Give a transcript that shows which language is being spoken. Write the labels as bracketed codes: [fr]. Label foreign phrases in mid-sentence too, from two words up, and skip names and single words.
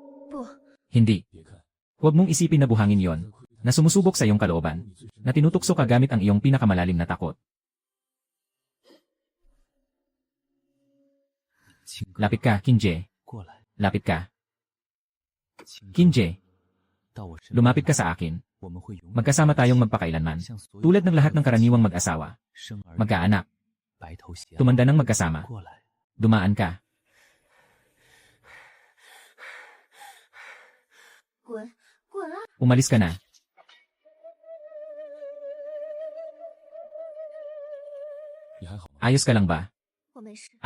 [zh] 不， [tl] Hindi. [zh] 别看， [tl] Huwag mong isipin na buhangin yon, na sumusubok sa iyong kalooban, na tinutukso ka gamit ang iyong pinakamalalim na takot. [zh] 青哥， [tl] Lapit ka, Kinje. [zh] 过来， [tl] Lapit ka. [zh] 青哥， [tl] Kinje, [zh] 到我身边 [tl] lumapit ka [zh] 来， [tl] sa akin. [zh] 我们会永远 [tl] Magkasama tayong magpakailanman. [zh] 像所有 [tl] Tulad ng lahat ng karaniwang mag-asawa. [zh] 生儿 [tl] Magkaanak. [zh] 白头偕老， [tl] Tumanda ng magkasama. [zh] 过来， [tl] Dumaan ka. [zh] 滚，滚啊！ [tl] Umalis ka na. [zh] 你还好吗？ [tl] Ayos ka lang ba? [zh] 我没事。